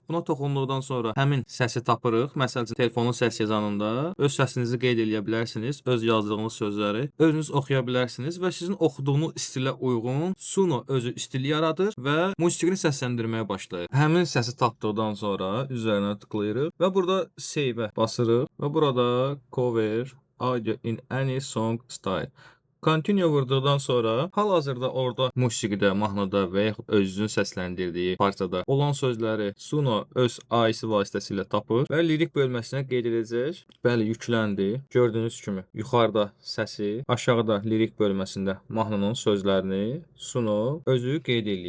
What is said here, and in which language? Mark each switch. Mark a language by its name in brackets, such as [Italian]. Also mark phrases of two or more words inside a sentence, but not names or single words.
[Azerbaijani] Buna toxunduqdan sonra həmin səsi tapırıq. Məsələn, telefonun səs yazanında öz səsinizi qeyd edə bilərsiniz, öz yazdığınız sözləri özünüz oxuya bilərsiniz və sizin oxuduğunuz stilə uyğun Suno özü stil yaradır və musiqini səsləndirməyə başlayır. Həmin səsi tapdıqdan sonra üzərinə tıklayırıq və burada save-ə basırıq və burada [English] cover audio in any song style. [Azerbaijani] Continue vurduqdan sonra hal-hazırda orada musiqidə, mahnıda və yaxud özünün səsləndirdiyi parçada olan sözləri Suno öz AI-si vasitəsilə tapır və lirik bölməsinə qeyd edəcək. Bəli, yükləndi. Gördüyünüz kimi yuxarıda səsi, aşağıda lirik bölməsində mahnının sözlərini Suno özü qeyd edir.